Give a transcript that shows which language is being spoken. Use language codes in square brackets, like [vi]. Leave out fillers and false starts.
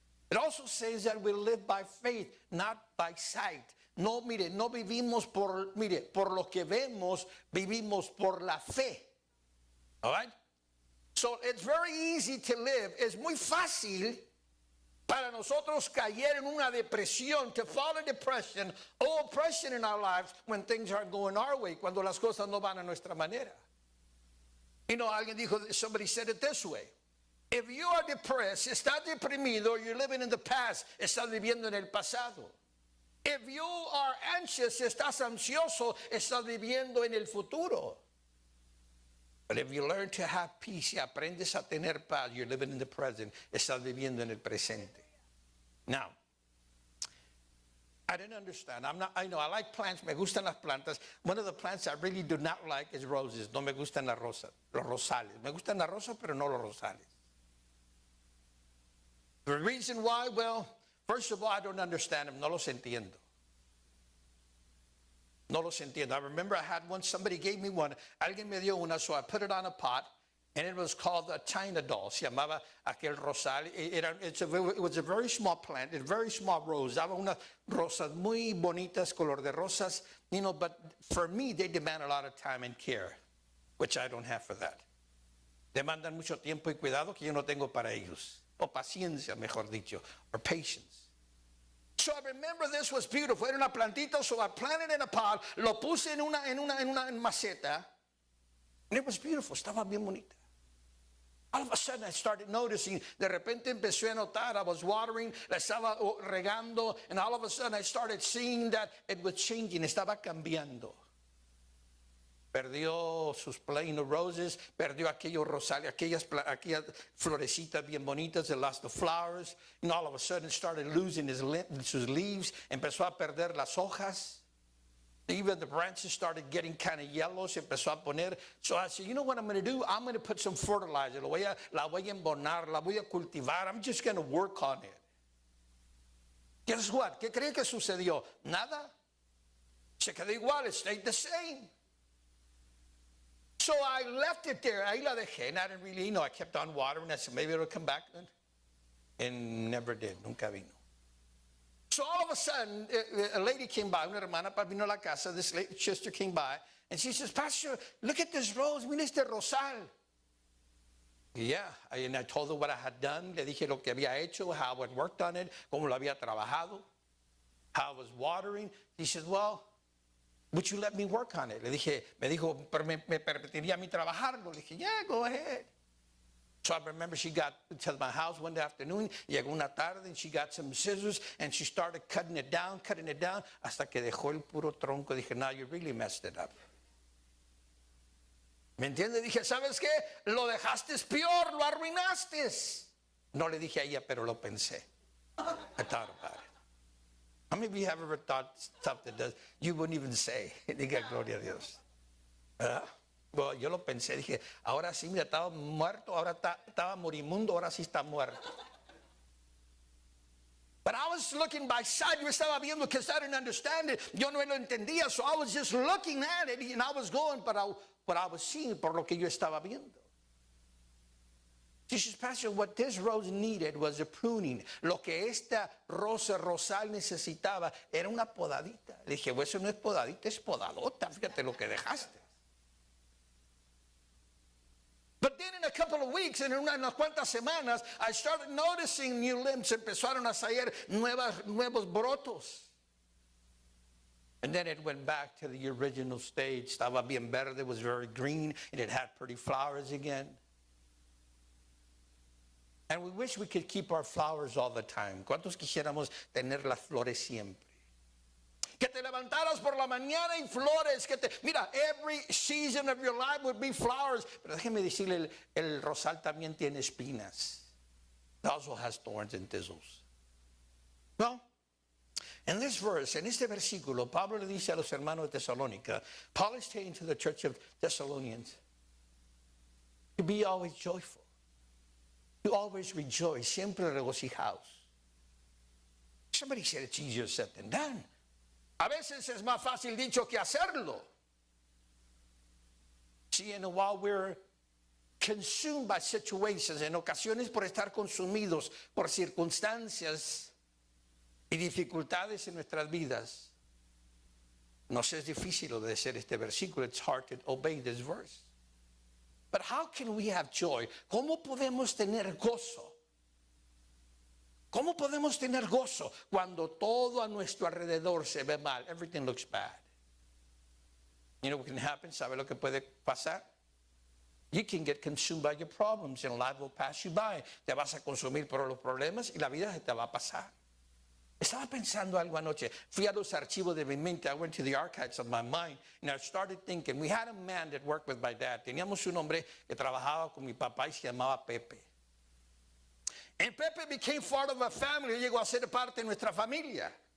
[en] It also says that we live by faith, not by sight. [es] No, mire, no vivimos por lo que vemos, vivimos por la fe. [en] All right? So it's very easy to live. [es] Es muy fácil para nosotros caer en una depresión, [en] to fall in depression or oppression in our lives when things aren't going our way, [es] cuando las cosas no van a nuestra manera. [en] You know, [es] alguien dijo, [en] somebody said it this way. If you are depressed, [es] estás deprimido, [en] you're living in the past, [es] estás viviendo en el pasado. [en] If you are anxious, [es] estás ansioso, estás viviendo en el futuro. [en] But if you learn to have peace, [es] y aprendes a tener paz, [en] you're living in the present, [es] estás viviendo en el presente. [en] Now, I didn't understand. I know I like plants, [es] me gustan las plantas. [en] One of the plants I really do not like is roses. [es] No me gustan las rosas, los rosales. Me gustan las rosas, pero no los rosales. [en] The reason why, well, first of all, I don't understand them. [es] No los entiendo. No los entiendo. [en] I remember I had one, somebody gave me one. [es] Alguien me dio una, [en] so I put it on a pot, and it was called a China doll. [es] Se llamaba aquel rosal. [en] It was a very small plant, a very small rose. [es] Daba unas rosas muy bonitas, color de rosas. [en] You know, but for me, they demand a lot of time and care, which I don't have for that. [es] Demandan mucho tiempo y cuidado que yo no tengo para ellos. O paciencia, mejor dicho, [en] or patience. So I remember this was beautiful. [es] Era una plantita, [en] so I planted in a pot, [es] lo puse en una maceta, [en] and it was beautiful, [es] estaba bien bonita. [en] All of a sudden I started noticing, [es] de repente empecé a notar, [en] I was watering, [es] la estaba regando, [en] and all of a sudden I started seeing that it was changing, [es] estaba cambiando. Perdió sus [en] plain roses, [es] perdió aquellos rosales, aquellas florecitas bien bonitas, [en] it lost the flowers, and all of a sudden started losing [es] sus [en] leaves, [es] empezó a perder las hojas. [en] Even the branches started getting kind of yellow, [es] se empezó a poner. [en] So I said, you know what I'm going to do? I'm going to put some fertilizer, [es] la voy a embonar, la voy a cultivar, [en] I'm just going to work on it. Guess what? [es] ¿Qué cree que sucedió? Nada. Se quedó igual, [en] it stayed the same. So I left it there. [es] Ahí la dejé, [en] and I didn't really, I kept on watering. I said, maybe it'll come back. And never did. [es] Nunca vino. [en] So all of a sudden, a lady came by, [es] una hermana vino a la casa. [en] This sister came by, and she says, Pastor, look at this rose. [es] Mira este rosal. [en] Yeah, and I told her what I had done. [es] Le dije lo que había hecho, [en] how I had worked on it, [es] cómo lo había trabajado, [en] how I was watering. He said, well, would you let me work on it? [es] Le dije, me dijo, pero me permitiría a mí trabajarlo. Le dije, [en] yeah, go ahead. So I remember she got to my house one afternoon, [es] llegó una tarde, [en] and she got some scissors, and she started cutting it down, [es] hasta que dejó el puro tronco. Dije, [en] now you really messed it up. [es] ¿Me entiende? Dije, ¿sabes qué? Lo dejaste peor, lo arruinaste. No le dije a ella, pero lo pensé. [en] I thought about it. How many of you have ever thought stuff that you wouldn't even say? [es] Diga gloria a Dios. ¿Verdad? Well, yo lo pensé, dije, ahora sí, mira, estaba muerto, ahora estaba morimundo, ahora sí está muerto. [en] But I was looking by sight, [es] yo estaba viendo [en] because I didn't understand it. [es] Yo no lo entendía, [en] so I was just looking at it, and I was going, but I was seeing [es] por lo que yo estaba viendo. [en] She says, Pastor, what this rose needed was a pruning. [es] Lo que esta rosal necesitaba era una podadita. Le dije, well, eso no es podadita, es podadota. Fíjate lo que dejaste. [en] But then in a couple of weeks, [es] en unas cuantas semanas, [en] I started noticing new limbs. [es] Empezaron a salir nuevos brotos. [en] And then it went back to the original stage. [es] Estaba bien verde, [en] was very green, and it had pretty flowers again. And we wish we could keep our flowers all the time. [es] ¿Cuántos quisiéramos tener las flores siempre? Que te levantaras por la mañana y flores. [en] Mira, every season of your life would be flowers. [es] Pero déjeme decirle, el rosal también tiene espinas. [en] It also has thorns and thistles. Well, in this verse, [es] en este versículo, Pablo le dice a los hermanos de Tesalónica, [en] Paul is saying to the church of Thessalonians, to be always joyful. You always rejoice, [es] siempre regocijaos. [en] Somebody said it's easier said than done. [es] A veces es más fácil dicho que hacerlo. [en] See, and while we're consumed by situations, [es] en ocasiones por estar consumidos por circunstancias y dificultades en nuestras vidas, nos es difícil obedecer este versículo. [en] It's hard to obey this verse. But how can we have joy? [es] ¿Cómo podemos tener gozo? ¿Cómo podemos tener gozo cuando todo a nuestro alrededor se ve mal? [en] Everything looks bad. You know what can happen? [es] ¿Sabe lo que puede pasar? [en] You can get consumed by your problems and life will pass you by. [es] Te vas a consumir por los problemas y la vida se te va a pasar. Estaba pensando algo anoche. Fui a los archivos de mi mente. [en] I went to the archives of my mind and I started thinking. We had a man that worked with my dad. [es] Teníamos un hombre que trabajaba con mi papá y se llamaba Pepe. [en] And Pepe became part of our family. [es] Llegó a ser parte de nuestra familia.